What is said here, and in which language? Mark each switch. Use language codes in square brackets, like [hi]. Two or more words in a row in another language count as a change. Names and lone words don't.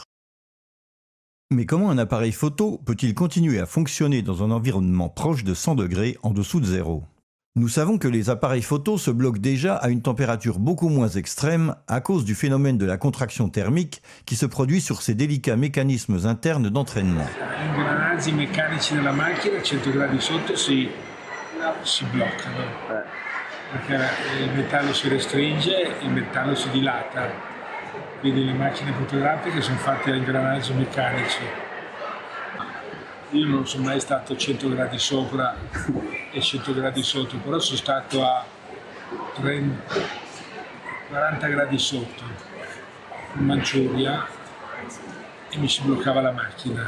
[fr] Mais comment un appareil photo peut-il continuer à fonctionner dans un environnement proche de 100 degrés en dessous de zéro? Nous savons que les appareils photo se bloquent déjà à une température beaucoup moins extrême à cause du phénomène de la contraction thermique qui se produit sur ces délicats mécanismes internes d'entraînement. [it] Gli ingranaggi meccanici della macchina a 100 gradi sotto si bloccano, perché il metallo si restringe e il metallo si dilata. Quindi le macchine fotografiche sono fatte a ingranaggi meccanici. Io non sono mai stato a 100 gradi sopra e 100 gradi sotto, però sono stato a 40 gradi sotto in Manciuria e mi si bloccava la macchina.